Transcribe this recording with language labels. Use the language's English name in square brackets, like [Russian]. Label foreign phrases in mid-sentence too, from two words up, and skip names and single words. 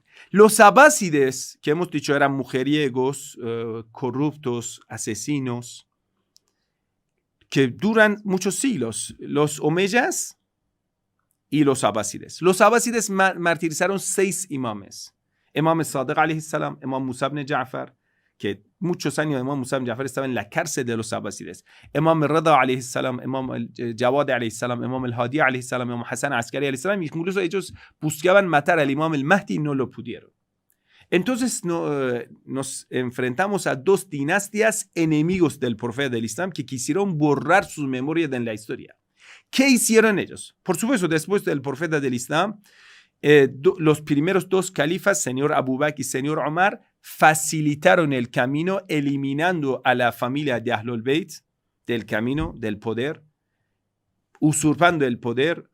[Spanish] Los abásides, que hemos dicho eran mujeriegos, corruptos, asesinos, que duran muchos siglos. Los omeyas y los abásides. Los abásides martirizaron 6 imames. Imam Sadiq [Arabic] عليه السلام, [Spanish] Imam Musa ibn Ja'far, que muchos años Imam Musa ibn Ja'far estaba en la cárcel de los abásides. Imam Rida [Arabic] عليه السلام, [Spanish] Imam Jawad [Arabic] عليه السلام, [Spanish] Imam al-Hadi [Arabic] عليه السلام, [Spanish] Imam Hassan Askari [Arabic] عليه السلام, [Spanish] incluso ellos buscaban matar al Imam al-Mahdi y no lo pudieron. Entonces nos enfrentamos a 2 dinastías enemigos del profeta del Islam que quisieron borrar sus memorias en la historia. ¿Qué hicieron ellos? Por supuesto, después del profeta del Islam, los primeros 2 califas, señor Abu Bakr y señor Omar, facilitaron el camino eliminando a la familia de Ahlul Bayt del camino del poder, usurpando el poder.